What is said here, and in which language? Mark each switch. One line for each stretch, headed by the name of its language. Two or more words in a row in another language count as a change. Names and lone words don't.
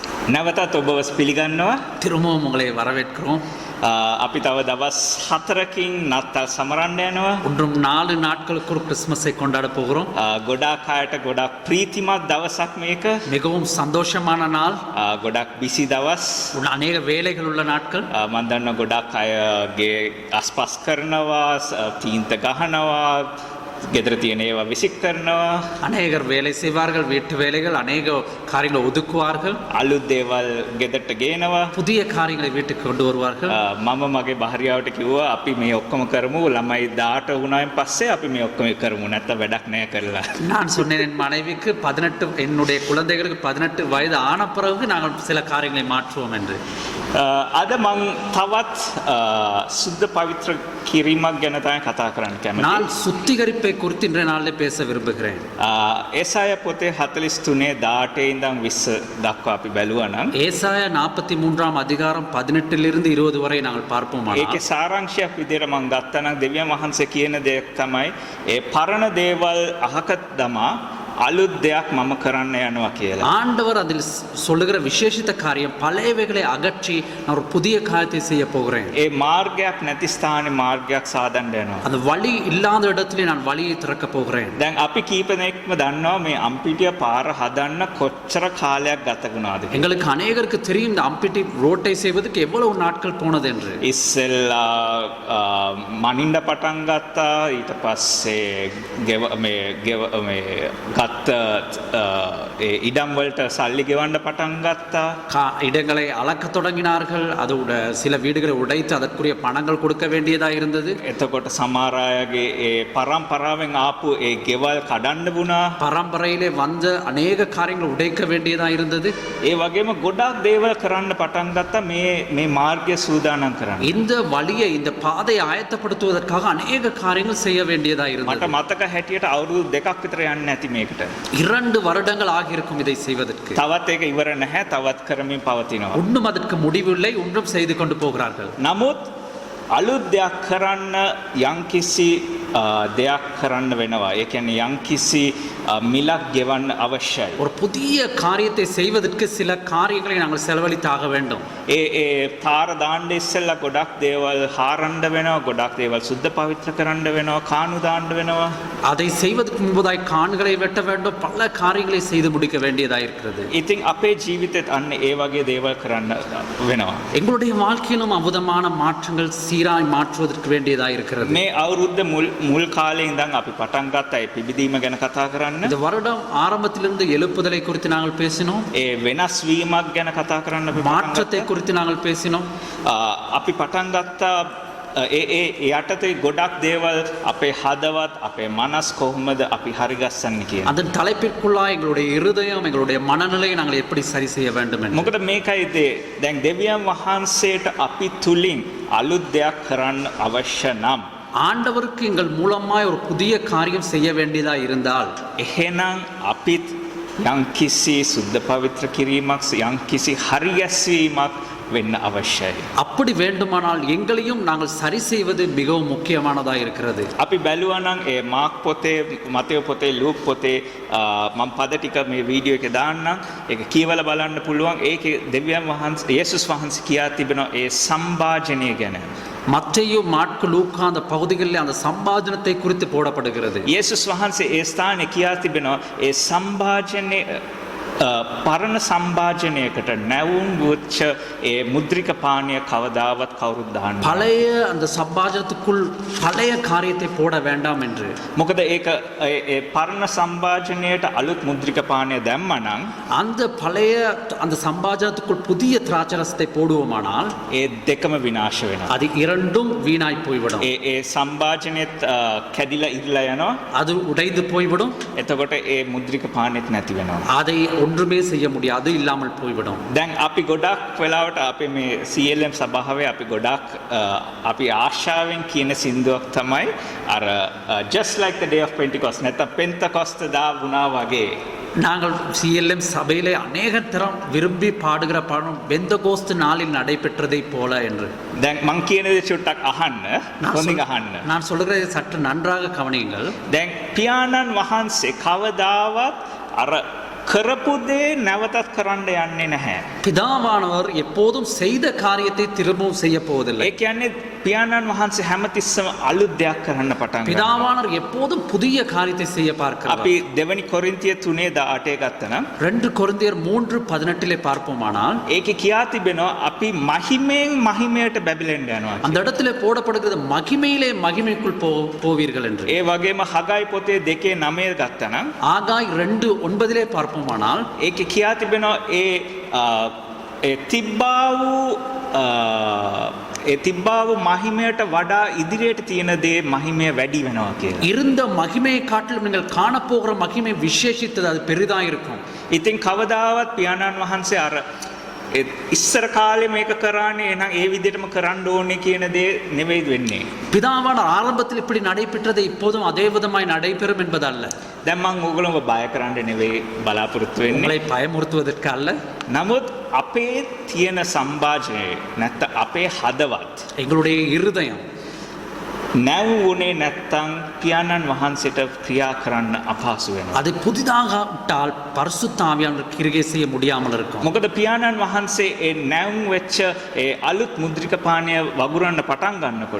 Sinhala: නැවතත් ඔබව පිළිගන්නවා.
Tamil: திரும்பவும் உங்களை வரவேற்கிறோம்.
Sinhala: අපි තව දවස් 4කින් නත්තල් සමරන්න යනවා.
Tamil: ஒன்றும் 4 நாட்களுக்கு ஒரு கிறிஸ்மஸை கொண்டாட போகிறோம்.
Sinhala: ගොඩාක් අයට ගොඩක් ප්‍රීතිමත් දවසක් මේක.
Tamil: மிகவும் சந்தோஷமான நாள்.
Sinhala: ගොඩක් බිසි දවස්.
Tamil: அநேக வேலைகள் உள்ள நாட்கள்.
Sinhala: මම දන්නවා ගොඩක් අයගේ අස්පස් කරනවා, තීන්ත ගහනවා, ගෙදර තියෙන ඒවා විසික් කරනවා.
Tamil: அநேகர் வேலை செய்வார்கள், வீட்டு வேலைகள், அநேக காரியங்களை ஒதுக்குவார்கள்.
Sinhala: අලුත් දේවල් ගෙදරට ගේනවා.
Tamil: புதிய காரியங்களை வீட்டுக்கு கொண்டு வருவார்கள்.
Sinhala: මම මගේ භාර්යාවට කිව්වා අපි මේ ඔක්කොම කරමු. ළමයි 18 වුණායින් පස්සේ අපි මේ ඔක්කොම කරමු. නැත්නම් වැඩක් නෑ කරලා.
Tamil: நான் சொன்னேன் என் மனைவிக்கு 18 என்னுடைய குழந்தைகளுக்கு 18 வயது ஆன பிறகு நாங்கள் சில காரியங்களை மாற்றுவோம் என்று.
Sinhala: අද මං තවත් සුද්ධ පවිත්‍ර කිරීමක් ගැන තමයි කතා කරන්න කැමතියි.
Tamil: நான் சுத்திகரிப்பை குறித்து இன்றைய நாளில் பேச விரும்புகிறேன்.
Sinhala: ඒසාය පොතේ 43 18 ඉඳන් 20 දක්වා අපි බැලුවා නම්
Tamil: ஏசாயா 43ஆம் அதிகாரம் 18லிருந்து 20 வரை நாங்கள் பார்ப்போமானால்
Sinhala: ඒකේ සාරාංශයක් විදිහට මං ගත්තා නම් දෙවියන් වහන්සේ කියන දෙයක් තමයි ඒ පරණ දේවල් අහක දමා අලුත් දෙයක් මම කරන්න යනවා කියලා.
Tamil: ஆண்டவர் அதில் சொல்லுகிற விசேஷித்த காரியம் பழையவைகளை அகற்றி நான் ஒரு புதிய காரியத்தை செய்ய போகிறேன்.
Sinhala: ඒ මාර්ගයක් නැති ස්ථානේ මාර්ගයක් සාදන්න යනවා.
Tamil: அந்த வழி இல்லாத இடத்திலே நான் வழியை திறக்க போகிறேன்.
Sinhala: දැන් අපි කීප දෙනෙක්ම දන්නවා මේ අම්පිටිය පාර හදන්න කොච්චර කාලයක් ගත වුණාද කියලා.
Tamil: எங்களுக்கு அநேகருக்கு தெரியும் இந்த அம்பிட்டி ரோட்டை செய்வதற்கு எவ்வளவு நாட்கள் போனது என்று.
Sinhala: ඉස්සෙල්ලා මනින්න පටන් ගත්තා. ඊට පස්සේ මේ ගත්ත ඉඩම් වලට සල්ලි ගෙවන්න පටන් ගත්තා.
Tamil: இடங்களை அளக்க தொடங்கினார்கள். அதோட சில வீடுகளை உடைத்து அதற்குரிய பணங்கள் கொடுக்க வேண்டியதாக இருந்தது.
Sinhala: එතකොට සමහර අයගේ ඒ පරම්පරාවෙන් ආපු ඒ ගෙවල් කඩන්න වුණා.
Tamil: பரம்பரையிலே வந்த அநேக காரியங்கள் உடைக்க வேண்டியதாக இருந்தது.
Sinhala: ඒ වගේම ගොඩාක් දේවල් කරන්න පටන් ගත්තා මේ මාර්ගය සූදානම් කරන්න.
Tamil: இந்த வழியை இந்த பாதையை ஆயத்தப்படுத்துவதற்காக அநேக காரியங்கள் செய்ய வேண்டியதாக
Sinhala: මට
Tamil: இருந்தது.
Sinhala: මතක හැටියට අවුරුදු 2ක් විතර යන්නේ නැති මේකට.
Tamil: 2 வருடங்கள் ஆகியிருக்கும் இதை செய்வதற்கு.
Sinhala: තවත් ඒක ඉවර නැහැ. තවත් කරමින් පවතිනවා.
Tamil: ஒன்றும் அதற்கு முடிவில்லை, ஒன்றும் செய்து கொண்டு போகிறார்கள்.
Sinhala: නමුත් අලුත් දෙයක් කරන්න යම්කිසි දෙයක් කරන්න වෙනවා. ඒ කියන්නේ යම්කිසි මිලක් ගෙවන්න අවශ්‍යයි.
Tamil: ஒரு புதிய காரியத்தை செய்வதற்கு சில காரியங்களை நாங்கள் செலவழித்தாக வேண்டும்.
Sinhala: ඒ තාර දාන්න ඉස්සෙල්ලා ගොඩක් දේවල් හාරන්න වෙනවා. ගොඩක් දේවල් සුද්ධ පවිත්‍ර කරන්න වෙනවා. කාණු දාන්න වෙනවා.
Tamil: அதை செய்வதற்கு முன்பதாய் கான்களை வெட்ட வேண்டும், பல காரியங்களை செய்து முடிக்க வேண்டியதாக இருக்கிறது.
Sinhala: ඉතින් අපේ ජීවිතෙත් අන්න ඒ වගේ දේවල් කරන්න වෙනවා.
Tamil: எங்களுடைய வாழ்க்கையிலும் அற்புதமான மாற்றங்கள் சீராய் மாற்றுவதற்கு வேண்டியதாக இருக்கிறது.
Sinhala: මේ අවුරුද්ද මුල් කාලේ ඉඳන් අපි පටන් ගත්තා ඒ පිබිදීම ගැන කතා කරන්න.
Tamil: இந்த வருடம் ஆரம்பத்திலிருந்து எழுப்புதலை குறித்து நாங்கள் பேசினோம்.
Sinhala: ඒ වෙනස් වීමක් ගැන කතා කරන්න අපි
Tamil: மாற்றத்தை குறித்து நாங்கள் பேசினோம்.
Sinhala: අපි පටන් ගත්තා ඒ යටතේ ගොඩක් දේවල් අපේ හදවත් අපේ මනස් කොහොමද අපි හරිගස්සන්නේ කියන.
Tamil: அதன் தலைப்பிற்குள்ளாய் எங்களுடைய இருதயம், எங்களுடைய மனநிலையை நாங்கள் எப்படி சரி செய்ய வேண்டும் என்று.
Sinhala: මොකද මේකයි දැන් දෙවියන් වහන්සේට අපි තුලින් අලුත් දෙයක් කරන්න අවශ්‍ය නම්
Tamil: ஆண்டவருக்கு எங்கள் மூலமாய் ஒரு புதிய காரியம் செய்ய வேண்டியதா இருந்தால்
Sinhala: එහෙනම් අපිත් යම්කිසි සුද්ධ පවිත්‍ර කිරීමක් යම්කිසි හරිගැස්වීමක් වෙන්න අවශ්‍යයි.
Tamil: அப்படி வேண்டுமானால் எங்களையும் நாங்கள் சரி செய்வது மிகவும் முக்கியமானதாக இருக்கிறது.
Sinhala: අපි බැලුවා නම් ඒ මාක් පොතේ, මතෙව් පොතේ, ලූක් පොතේ මම පද ටික මේ වීඩියෝ එකේ දාන්නම්. ඒක කියවලා බලන්න පුළුවන්. ඒකේ දෙවියන් වහන්සේ යේසුස් වහන්සේ කියා තිබෙනවා ඒ සම්භාජනය ගැන.
Tamil: மத்தேயு, மாற்கு, லூக்கா அந்த பகுதிகளில் அந்த சம்பாஜனத்தை குறித்து போடப்படுகிறது.
Sinhala: යේසුස් වහන්සේ ඒ ස්ථානයේ කියා තිබෙනවා ඒ සම්භාජනයේ පරණ සම්භාජනයකට නැවුම් වෙච්ච ඒ මුද්‍රික පානීය කවදාවත් කවුරුත් දාන්න.
Tamil: பழைய அந்த சம்பாஜனத்துக்குள் பழைய காரியத்தை போட வேண்டாம் என்று.
Sinhala: මොකද ඒක ඒ පරණ සම්භාජනයට අලුත් මුද්‍රික පානීය දැම්මනම්
Tamil: அந்த பழைய அந்த சம்பாஜனத்துக்குள் புதிய திராட்சரசத்தை போடுவோமானால்
Sinhala: ඒ දෙකම විනාශ වෙනවා.
Tamil: அது இரண்டும் வீணாய் போய்விடும்.
Sinhala: ඒ සම්භාජනයත් කැඩිලා ඉරලා යනවා.
Tamil: அது உடைந்து போய்விடும்.
Sinhala: එතකොට ඒ මුද්‍රික පානීයත් නැති වෙනවා.
Tamil: அதை ஒன்றுமே செய்ய முடியாது, இல்லாமல் போய்விடும்.
Sinhala: දැන් අපි ගොඩක් වෙලාවට අපි මේ CLM සභාවේ අපි ගොඩක් අපි ආශාවෙන් කියන සින්දුවක් තමයි අර
English: just like the day of Pentecost
Sinhala: නැත්නම් පෙන්තකොස්ත දා වුණා වගේ.
Tamil: நாங்கள் CLM சபையிலே அநேக தரம் விரும்பி பாடுகிற பாடம் பெந்தகோஸ்து நாளில் நடைபெற்றதை போல என்று.
Sinhala: දැන් මං කියන දේ චුට්ටක් අහන්න. හොඳින් අහන්න.
Tamil: நான் சொல்கிறதை சற்று நன்றாக கவனியுங்கள்.
Sinhala: දැන් පියාණන් වහන්සේ කවදාවත් අර කරපු දේ නැවතත් කරන්න යන්නේ නැහැ.
Tamil: பிதாவானவர் எப்போதும் செய்த காரியத்தை திரும்பவும் செய்ய போவதில்லை.
Sinhala: ඒ කියන්නේ පියාණන් වහන්සේ හැමතිස්සම අලුත් දෙයක් කරන්න පටන් ගන්නවා.
Tamil: பிதாவானவர் எப்போதும் புதிய காரியத்தை செய்ய பார்க்கிறார்.
Sinhala: අපි දෙවනි කොරින්තිය 3:18 ගත්තනම්
Tamil: 2 கொரிந்தியர் 3:18 பார்ப்போமானால்
Sinhala: ඒකේ කියා තිබෙනවා අපි මහිමෙන් මහිමයට බැබලෙන්න යනවා.
Tamil: அந்த இடத்துல போடப்படுகிறது மகிமையிலே மகிமைக்குள் போவீர்கள் என்று.
Sinhala: ඒ වගේම හගයි පොතේ 2:9 ගත්තනම්
Tamil: ஆகாய் 2:9 பார்ப்போமானால்
Sinhala: ඒකේ කියා තිබෙනවා ඒ තිබ්බා වූ මහිමයට වඩා ඉදිරියට තියෙන දේ මහිමය වැඩි වෙනවා කියලා.
Tamil: இருந்த மகிமையை காட்டிலும் நீங்கள் காணப்போகிற மகிமை விசேஷித்தது, அது பெரிதாக இருக்கும்.
Sinhala: ඉතින් කවදාවත් පියාණන් වහන්සේ අර ඉස්සර කාලේ මේක කරානේ එහෙනම් ඒ විදිහටම කරන්න ඕනේ කියන දේ නෙවෙයි වෙන්නේ.
Tamil: பிதாவானவர் ஆரம்பத்தில் இப்படி நடைபெற்றது இப்போதும் அதே விதமாய் நடைபெறும் என்பதல்ல.
Sinhala: දැන් මම ඕගොල්ලෝව බය කරන්න නෙවෙයි බලාපොරොත්තු වෙන්නේ.
Tamil: உங்களை பயமுறுத்துவதற்கு அல்ல.
Sinhala: නමුත් අපේ තියෙන සම්භාජනය නැත්නම් අපේ හදවත්
Tamil: எங்களுடைய இருதயம்
Sinhala: නැවුනේ නැත්තම් පියාණන් වහන්සේට ක්‍රියා කරන්න අපහසු වෙනවා.
Tamil: அது புதிதாக விட்டால் பரிசுத்த ஆவியானவர் கிரியை செய்ய முடியாமல் இருக்கும்.
Sinhala: මොකද පියාණන් වහන්සේ ඒ නැවුම් වෙච්ච ඒ අලුත් මුද්‍රික පානීය වගුරන්න පටන් ගන්නකොට